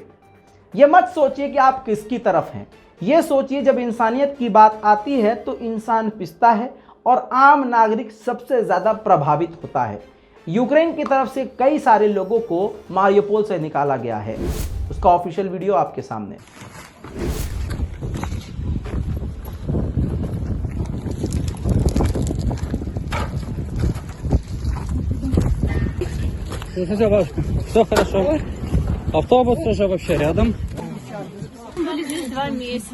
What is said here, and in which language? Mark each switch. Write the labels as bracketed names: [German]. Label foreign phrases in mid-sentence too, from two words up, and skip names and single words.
[Hindi] ये मत सोचिए कि आप किसकी तरफ हैं, ये सोचिए जब इंसानियत की बात आती है तो इंसान पिसता है और आम नागरिक सबसे ज़्यादा प्रभावित होता है। यूक्रेन की तरफ से कई सारे लोगों को मारियोपोल से निकाला गया है। उसका ऑफिशियल वीडियो आपके सामने। [Russian] Все хорошо. Автобус уже вообще рядом. Были здесь 2 месяца.